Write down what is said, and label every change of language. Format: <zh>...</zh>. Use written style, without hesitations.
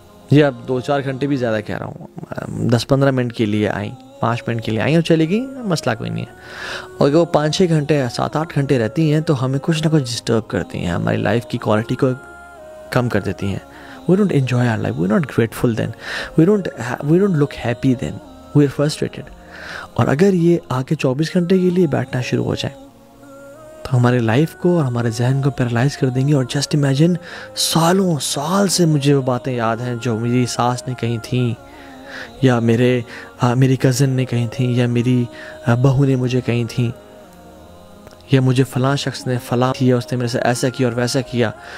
<ur>یہ اب 2-4 گھنٹے بھی زیادہ کہہ رہا ہوں, 10-15 منٹ کے لیے آئیں, 5 منٹ کے لیے آئیں اور چلی گئی, مسئلہ کوئی نہیں ہے. اور اگر وہ 5-6 گھنٹے 7-8 گھنٹے رہتی ہیں تو ہمیں کچھ نہ کچھ ڈسٹرب کرتی ہیں, ہماری لائف کی کوالٹی کو کم کر دیتی ہیں.</ur> <en>We don't enjoy our life, we're not grateful then, we don't look happy then, we're frustrated.</en> <ur>اور اگر یہ آ کے 24 گھنٹے کے لیے بیٹھنا شروع ہو جائے تو ہمارے لائف کو اور ہمارے ذہن کو پیرالائز کر دیں گے. اور</ur> <en>just imagine,</en> <ur>سالوں سال سے مجھے وہ باتیں یاد ہیں جو میری ساس نے کہی تھیں, یا میری کزن نے کہی تھیں, یا میری بہو نے مجھے کہی تھیں, یا مجھے فلاں شخص نے فلاں کیا, اس نے میرے سے ایسا کیا اور ویسا کیا.</ur>